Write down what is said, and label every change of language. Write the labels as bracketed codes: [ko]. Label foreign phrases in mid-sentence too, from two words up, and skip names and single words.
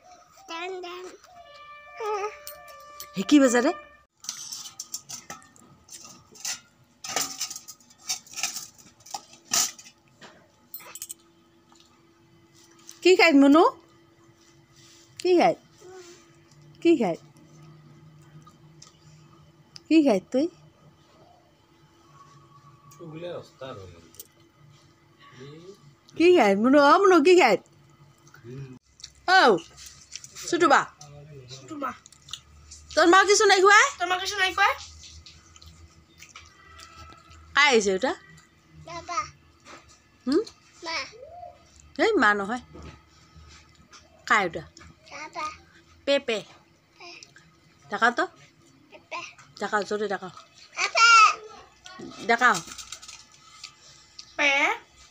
[as] হে কি বাজারে কি খাই মনু কি খাই তুই কি খাই মনু মনু কি খাই ও ছুটুবা তোর মা কিছু নাই খুৱাই কাই আহিছে ওটা এই মা নহয় কাই ওটা পেপে দেখা তো দেখাও জোরে দেখাও